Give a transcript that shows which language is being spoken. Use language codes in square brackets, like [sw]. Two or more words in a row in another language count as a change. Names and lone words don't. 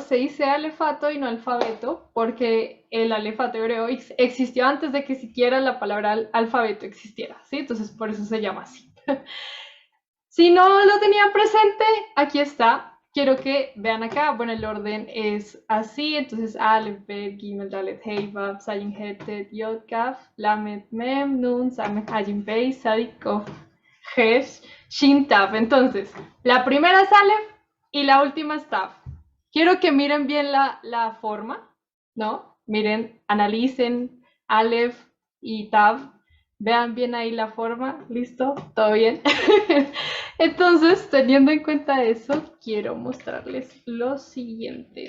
[es] Se dice alefato y no alfabeto porque el alefato hebreo existió antes de que siquiera la palabra alfabeto existiera, ¿sí? Entonces por eso se llama así. Si no lo tenían presente, aquí está. Quiero que vean acá, bueno, el orden es así, entonces Aleph, Bet, Gimel, Dalet, Hei, Vav, Zayin, Het, Tet, Yod, Kaf, Lamed, Mem, Nun, Sameh, Hayim, Bey, Sadik, Kof, Hesh, Shin, Tav. Entonces, la primera es Aleph y la última es Tav. Quiero que miren bien la forma, ¿no? Miren, analicen Aleph y Tav. Vean bien ahí la forma, listo, todo bien. Entonces, teniendo en cuenta eso, quiero mostrarles lo siguiente.